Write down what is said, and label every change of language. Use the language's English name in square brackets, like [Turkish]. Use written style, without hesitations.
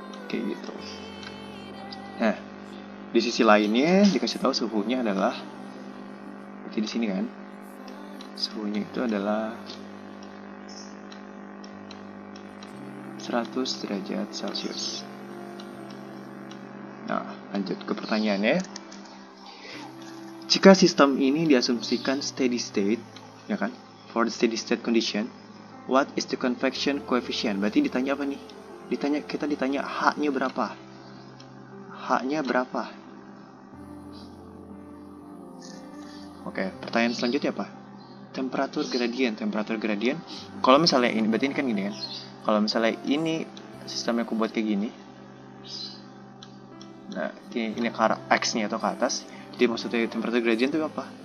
[Indonesian] Kayak gitu. Nah, di sisi lainnya dikasih tahu suhunya adalah, berarti di sini kan suhunya itu adalah 100 derajat Celcius. Nah, lanjut ke pertanyaannya. Jika sistem ini diasumsikan steady state, ya kan? [English] For the steady state condition, what is the convection coefficient? [Indonesian] Berarti ditanya apa nih? Kita ditanya H-nya berapa? H-nya berapa? Oke, pertanyaan selanjutnya apa? Temperatur gradient. Kalau misalnya ini, berarti ini kan gini kan? Kalau misalnya ini sistemnya aku buat kayak gini, nah ini ke arah X-nya atau ke atas, jadi maksudnya temperatur gradient itu apa?